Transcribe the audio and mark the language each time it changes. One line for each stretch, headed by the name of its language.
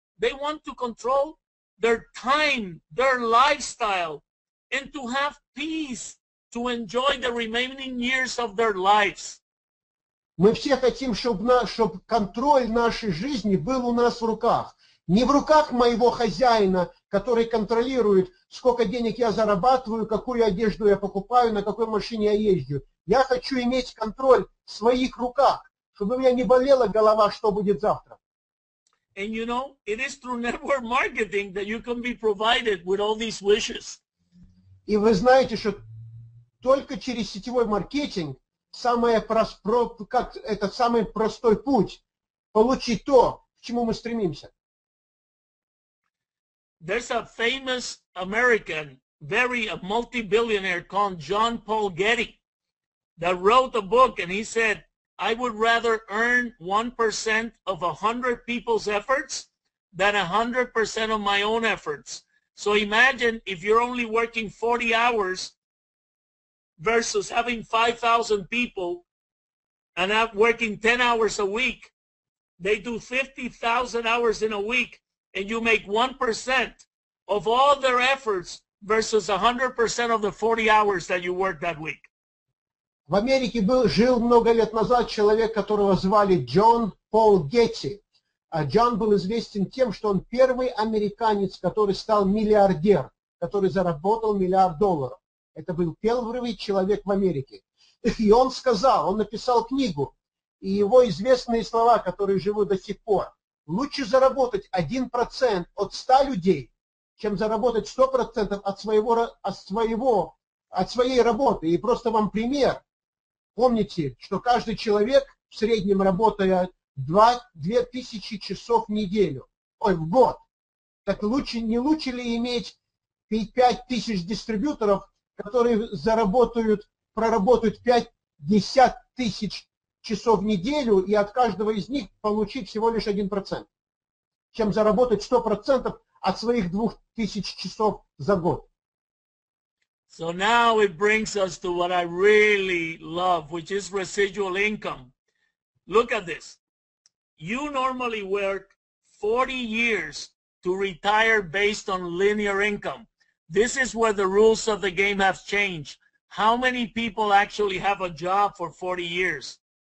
English: They want to control their time, their lifestyle, and to have peace, to enjoy the remaining years of their lives.
Russian: Мы все хотим, чтобы контроль нашей жизни был у нас в руках. Не в руках моего хозяина, который контролирует, сколько денег я зарабатываю, какую одежду я покупаю, на какой машине я езжу. Я хочу иметь контроль в своих руках, чтобы у меня не болела голова, что будет завтра.
English: And you know, it is through network marketing that you can be provided with all these wishes.
Russian: И вы знаете, что только через сетевой маркетинг самый простой путь получить то, к чему мы стремимся.
English: There's a famous American, a multi-billionaire called John Paul Getty that wrote a book, and he said, I would rather earn 1% of 100 people's efforts than 100% of my own efforts. So imagine if you're only working 40 hours versus having 5,000 people and not working 10 hours a week. They do 50,000 hours in a week, and you make 1% of all their efforts versus 100% of the 40 hours that you work that week.
Russian: В Америке жил много лет назад человек, которого звали Джон Пол Гетти. А Джон был известен тем, что он первый американец, который стал миллиардер, который заработал $1 миллиард. Это был первый человек в Америке. И он сказал, он написал книгу, и его известные слова, которые живут до сих пор. Лучше заработать 1% от 100 людей, чем заработать 100% от своей работы. И просто вам пример. Помните, что каждый человек в среднем работает 2000 часов в неделю, в год. Так не лучше ли иметь 5000 дистрибьюторов, которые проработают 50 тысяч часов в неделю, и от каждого из них получить всего лишь 1%, чем заработать 100% от своих 2000 часов за год.
English: So now it brings us to what I really love, which is residual income. Look at this. You normally work 40 years to retire based on linear income. This is where the rules of the game have changed. How many people actually have a job for 40 years?